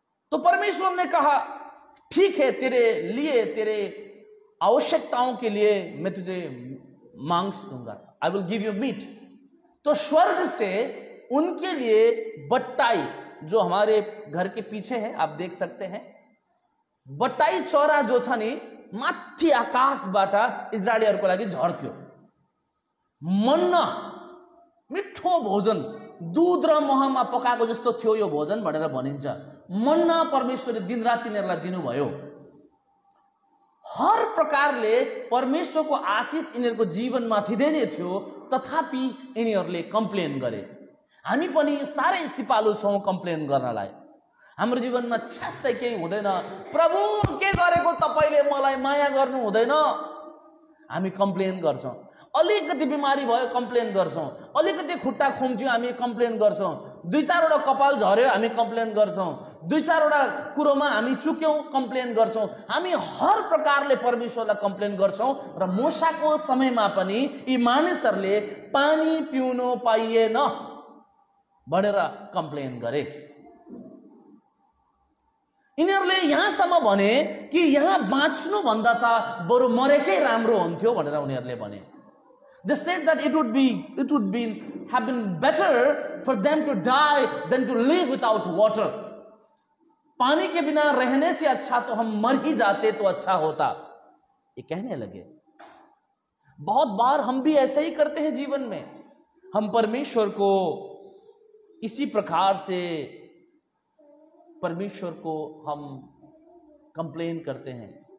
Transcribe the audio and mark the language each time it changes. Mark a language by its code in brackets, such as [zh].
[hi] तो परमेश्वर ने कहा ठीक है, तेरे लिए, तेरे आवश्यकताओं के लिए मैं तुझे मांस दूंगा, [en] I will give you meat. [hi] तो स्वर्ग से उनके लिए बट्टाई, जो हमारे घर के पीछे है, आप देख सकते हैं, बट्टाई चौरा [ne] जो छ नि माथि आकाशबाट इजरायलीहरूको लागि झर्थ्यो। मन्ना, मिठो भोजन, दूध र महमा पकाएको जस्तो थियो यो भोजन भनेर भनिन्छ। मन्ना परमेश्वरले दिनरात तिनीहरूलाई दिनुभयो। हर प्रकारले परमेश्वरको आशिष यिनीहरूको जीवनमा थिँदै नै थियो, तथापि यिनीहरूले कम्प्लेन गरे। हामी पनि साह्रै सिपालु छौं कम्प्लेन गर्नलाई। हाम्रो जीवनमा छ्यासै केही हुँदैन, प्रभु के गरेको तपाईले मलाई माया गर्नु हुँदैन, हामी कम्प्लेन गर्छौं। अलिकति बिमारी भयो कम्प्लेन गर्छौं, अलिकति खुट्टा खुम्च्यो हामी कम्प्लेन गर्छौं, दुई चारवटा कपाल झर्यो हामी कम्प्लेन गर्छौं, दुई चारवटा कुरोमा हामी चुक्यौं कम्प्लेन गर्छौं। हामी हर प्रकारले परमेश्वरलाई कम्प्लेन गर्छौं। र मूसाको समयमा पनि यी मानिसहरूले पानी पिउनु पाइएन भनेर कम्प्लेन गरे। यिनीहरूले यहाँसम्म भने कि यहाँ बाँच्नु भन्दा त बरु मरेकै राम्रो हुन्थ्यो भनेर उनीहरूले भने। [en] They said that it would have been better for them to die than to live without water. [hi] पानी के बिना रहने से अच्छा तो हम मर ही जाते तो अच्छा होता, ये कहने लगे। बहुत बार हम भी ऐसे ही करते हैं जीवन में। हम परमेश्वर को इसी प्रकार से, परमेश्वर को हम कंप्लेन करते हैं।